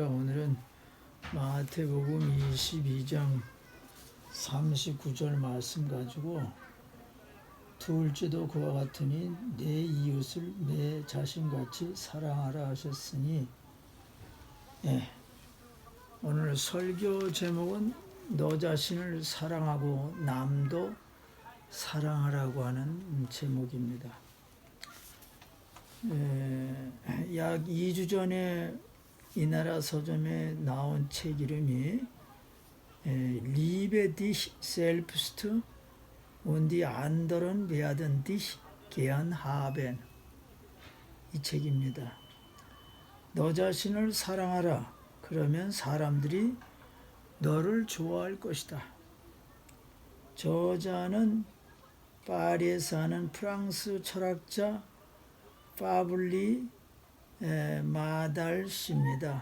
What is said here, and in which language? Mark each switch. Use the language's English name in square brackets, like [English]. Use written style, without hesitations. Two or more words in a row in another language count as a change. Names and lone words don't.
[Korean] 오늘은 마태복음 22장 39절 말씀 가지고 둘째도 그와 같으니 내 이웃을 내 자신같이 사랑하라 하셨으니 오늘 설교 제목은 너 자신을 사랑하고 남도 사랑하라고 하는 제목입니다. 약 2주 전에 이 나라 서점에 나온 책 이름이 [German] Liebe dich selbst und die anderen werden dich gern haben, [Korean] 이 책입니다. 너 자신을 사랑하라. 그러면 사람들이 너를 좋아할 것이다. 저자는 파리에 사는 프랑스 철학자 파블리 마달 씨입니다.